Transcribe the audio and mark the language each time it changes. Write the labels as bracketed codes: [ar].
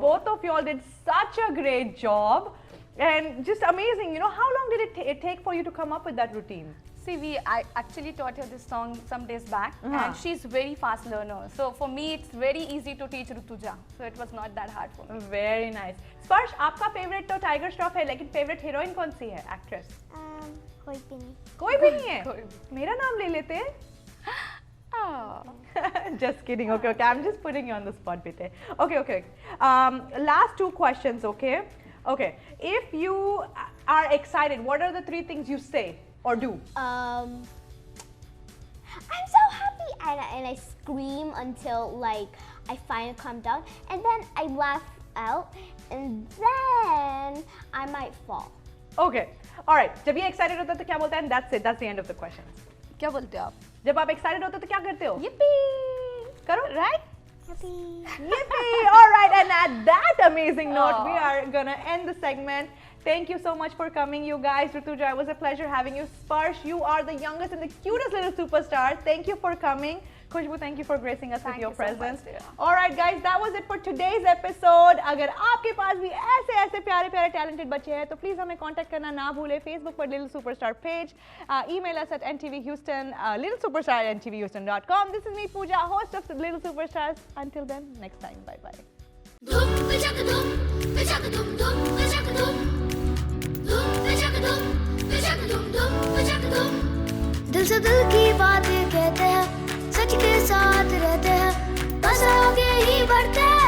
[en] Both of y'all did such a great job. And just amazing. You know, how long did it take for you to come up with that routine? See, I actually taught her this song some days back, Uh-huh. and she's very fast learner. So for me, it's very easy to teach Rutuja. So it was not that hard for me. Very nice. [hi] Sparsh, आपका favorite तो Tiger Shroff है, लेकिन favorite heroine कौन सी है? [en] Actress? [hi] कोई भी नहीं. कोई भी नहीं है. कोई भी. मेरा नाम ले लेते हैं. [en] Oh. Just kidding. Okay, okay. I'm just putting you on the spot, bete. Okay, okay. Last two questions. Okay, okay. If you are excited, what are the three things you say or do? I'm so happy, and I scream until like I finally calm down, and then I laugh out, and then I might fall. Okay. All right. [hi] जब ये excited होता है तो क्या बोलता है? [en] And that's it. That's the end of the questions. [hi] क्या बोलते हो आप? जब आप excited होते हो तो क्या करते हो? Yippee! करो. [en] Right? Happy. Yippee! All right, and at that amazing note, we are gonna end the segment. Thank you so much for coming, you guys. Rutuja, it was a pleasure having you. Sparsh, you are the youngest and the cutest little superstar. Thank you for coming. Khushbu, thank you for gracing us with Thank your you so much, presence. dear. All right, guys, that was it for today's episode. [hi] अगर आपके पास भी ऐसे प्यारे प्यारे talented बच्चे हैं तो please हमें contact करना ना भूलें. [en] Facebook पर Little Superstar page, email us at ntvhouston, littlesuperstar@ntvhouston.com. This is me, Pooja, host of the Little Superstars. Until then, next time, bye bye. [hi] धूम बजक धूम बजक धूम धूम बजक धूम धूम बजक धूम बजक धूम धूम बजक धूम दिल से दिल की बातें कहते हैं सच के साथ रहते हैं बस आगे ही बढ़ते